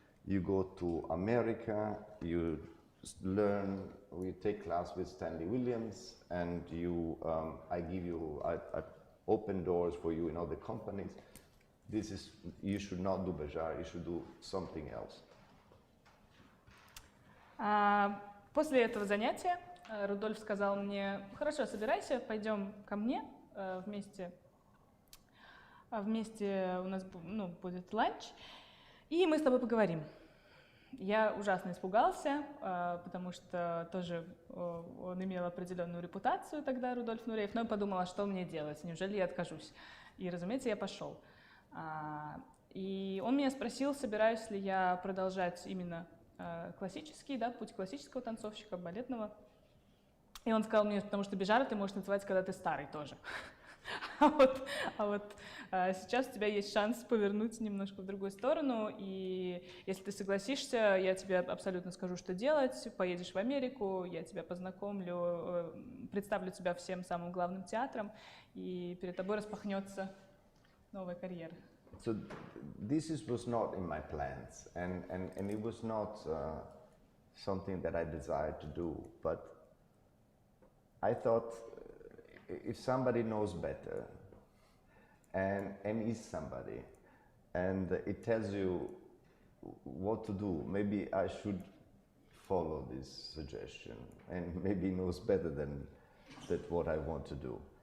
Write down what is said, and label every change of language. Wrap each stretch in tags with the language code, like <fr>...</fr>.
<en>You go to America, you learn, we take class with Stanley Williams, and I give you, I open doors for you in other companies. You should not do Béjart, you should do something else.</en> <ru>После этого занятия Рудольф сказал мне: хорошо, собирайся, пойдем ко мне вместе у нас будет ланч, и мы с тобой поговорим. Я ужасно испугался, потому что тоже он имел определенную репутацию тогда, Рудольф Нуреев, но я подумала, что мне делать, неужели я откажусь? И, разумеется, я пошел. И он меня спросил, собираюсь ли я продолжать именно классический, да, путь классического танцовщика, балетного. И он сказал мне, потому что бежара ты можешь танцевать, когда ты старый тоже. А вот сейчас у тебя есть шанс повернуть немножко в другую сторону, и если ты согласишься, я тебе абсолютно скажу, что делать. Поедешь в Америку, я тебя познакомлю, представлю тебя всем самым главным театрам, и перед тобой распахнется новая карьера.</ru> <en>So this was not in my plans, and it was not something that I desired to do, but I thought if somebody knows better and is somebody and it tells you what to do, maybe I should follow this suggestion, and maybe knows better than what I want to do.</en>